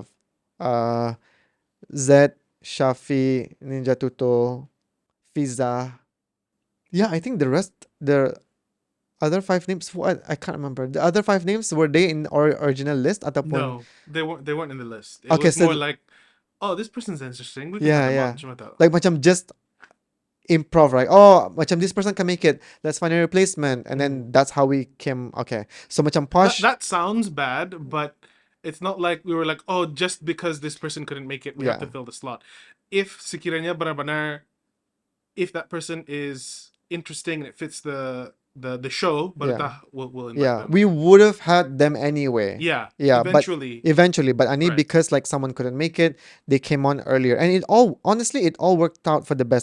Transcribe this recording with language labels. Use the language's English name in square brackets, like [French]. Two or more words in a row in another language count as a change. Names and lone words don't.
[English] Uh, Z, Shafi, Ninja Tuto, Fiza. Yeah, I think the other five names, what I can't remember. The other five names, were they in our original list at the point? No, they weren't in the list. It Okay, was so more like, oh, this person's interesting. We can add yeah, them on. yeah. [Malay] Cuma tahu. [English] Like macam just improv, right? Oh, macam this person can make it. Let's find a replacement, and then that's how we came. Okay, so macam That Posh. that sounds bad, but it's not like we were like, oh, just because this person couldn't make it, we have to Yeah, [Malay] fill the slot. If sekiranya benar-benar, [English] if that person is interesting and it fits the show, yeah. baru we'll invite Yeah, them. we would have had them anyway. Yeah, Yeah, but eventually, I need right. because like someone couldn't make it, they came on earlier, and it all worked out for the best.